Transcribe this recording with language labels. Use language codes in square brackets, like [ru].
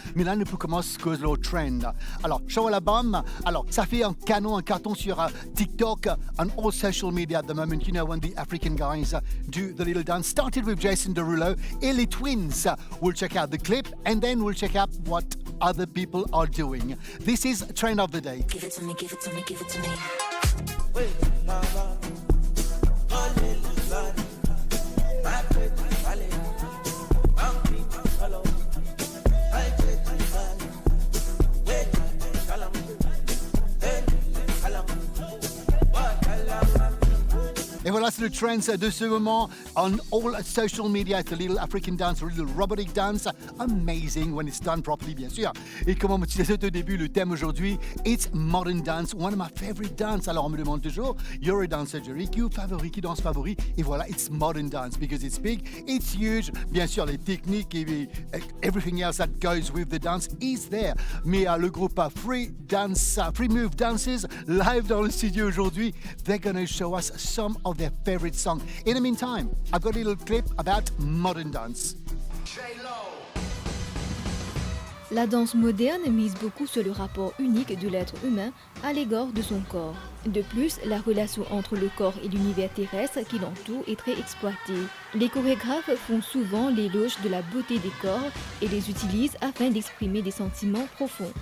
[fr] Mais là, nous pouvons commencer avec le trend. Alors, show l'album. Alors, ça fait un carton sur TikTok [en] and all social media at the moment. You know, when the African guys do the little dance. Started with Jason Derulo [fr] et les [en] Twins. We'll check out the clip and then we'll check out what other people are doing. This is Trend of the Day. Give it to me, give it to me, give it to me. [fr] Et voilà, c'est le trend de ce moment [en] on all social media. It's a little African dance, a little robotic dance. Amazing when it's done properly, [fr] bien sûr. Et comme on me disait au début, le thème aujourd'hui, [en] it's modern dance, one of my favorite dance. [fr] Alors on me demande toujours, [en] you're a dancer, [fr] Jerry, qui danse favori? Et voilà, [en] it's modern dance because it's big, it's huge. [fr] Bien sûr, les techniques et [en] everything else that goes with the dance is there. [fr] Mais le groupe Free Move Dances, live dans le studio aujourd'hui, [en] they're going to show us some of their favorite songs. In the meantime, I've got a little clip about modern dance. [fr] La danse moderne mise beaucoup sur le rapport unique de l'être humain à l'égard de son corps. De plus, la relation entre le corps et l'univers terrestre qui l'entoure est très exploitée. Les chorégraphes font souvent l'éloge de la beauté des corps et les utilisent afin d'exprimer des sentiments profonds.